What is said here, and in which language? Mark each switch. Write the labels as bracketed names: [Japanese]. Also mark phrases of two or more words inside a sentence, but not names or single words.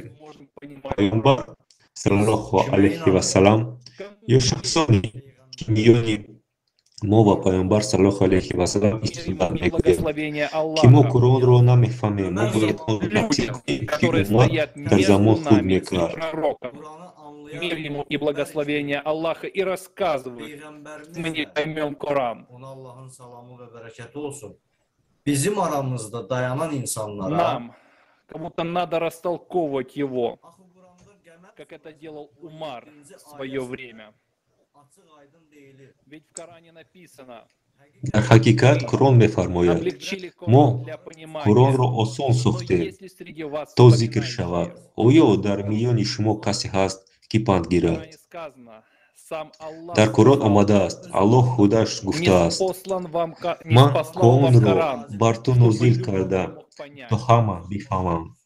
[Tajik] Паёмбар [Arabic] صلى الله عليه وسلم [Tajik] ё шахсоне ки миёни мо ва паёмбар [Arabic] صلى الله عليه وسلم [Tajik] истилоҳ мекунем, ки мо Қуръонро намефаҳмем, мо бояд онро тавсир кунем, ки уммат дар замон худ мекард. [Russian] Мир ему и благословение Аллаха, и рассказывают, мы не поймем Коран. Нам кому-то надо растолковывать его, как это делал Умар в свое время. Ведь в Коране написано: [Tajik] дар ҳақиқат Қуръон мефармояд, мо Қуръонро осон сохтем, то зикр шавад. Оё дар миёни шумо касе ҳаст, ки панд гирад? Дар Қуръон омадааст, Аллоҳ худаш гуфтааст: ман Қуръонро бар ту нозил кардам, то ҳама бифаҳманд.